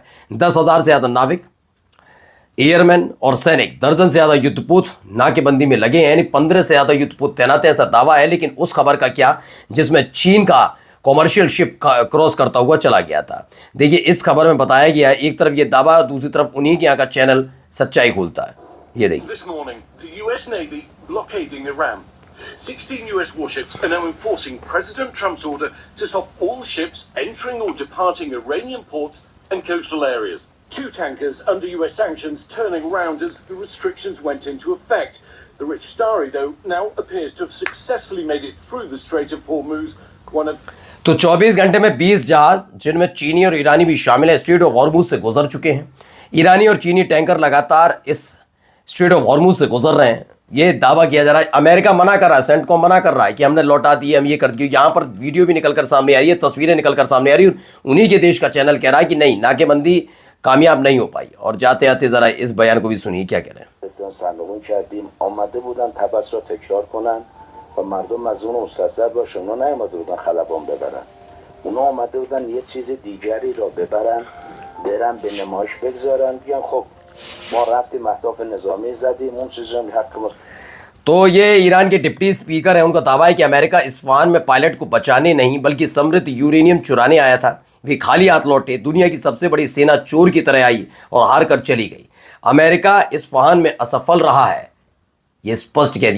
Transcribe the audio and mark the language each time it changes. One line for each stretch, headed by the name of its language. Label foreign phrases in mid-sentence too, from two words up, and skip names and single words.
Hindi: 10,000 से ज़्यादा नाविक, एयरमैन और सैनिक, दर्जन से ज़्यादा युद्धपोत नाकेबंदी में लगे हैं, यानी 15 से ज़्यादा युद्धपोत तैनात है, ऐसा दावा है। लेकिन उस खबर का क्या जिसमें चीन का
English: commercial ship
Hindi: क्रॉस करता हुआ चला गया था। देखिए, इस खबर में बताया गया है, एक तरफ ये दावा, दूसरी तरफ उन्हीं के यहाँ का चैनल सच्चाई खोलता है। ये देखिए,
English: This morning, the US Navy blockading Iran. 16 US warships are now enforcing President Trump's order to stop all ships entering or departing Iranian ports and coastal areas. 2 tankers under US sanctions turning around as the restrictions went into effect. The rich Stari, though, now appears to have successfully made it through the Strait of Hormuz, one of
Hindi: तो 24 घंटे में 20 जहाज, जिनमें चीनी और ईरानी भी शामिल है, स्ट्रेट ऑफ हॉर्मुज से गुजर चुके हैं। ईरानी और चीनी टैंकर लगातार इस स्ट्रेट ऑफ हॉर्मुज से गुजर रहे हैं। ये दावा किया जा रहा है। अमेरिका मना कर रहा है, सेंटकॉम मना कर रहा है कि हमने लौटा दिए, हम ये कर दिए। यहाँ पर वीडियो भी निकल कर सामने आ रही है, तस्वीरें निकल कर सामने आ रही है। उन्हीं के देश का चैनल कह रहा है कि नहीं, नाकेबंदी कामयाब नहीं हो पाई। और जाते आते जरा इस बयान को भी सुनिए क्या कह रहे हैं।
Persian: و مردم از اون مستثر باشه. اونا نیامده بودن خلبان ببرن، اونا آمده بودن یه چیز دیگری را ببرن، برن به نمایش بگذارن، بیان خب ما رفتیم اهداف نظامی زدیم، اون چیزی هم حق ما.
Hindi: तो ये ईरान के डिप्टी स्पीकर हैं। उनका दावा है कि अमेरिका इस्फहान में पायलट को बचाने नहीं बल्कि समृद्ध यूरेनियम चुराने आया था। वे खाली हाथ लौटे। दुनिया की सबसे बड़ी सेना चोर की तरह आई और हार कर चली गई। अमेरिका इस्फहान में असफल रहा है, ये स्पष्ट कह दिया।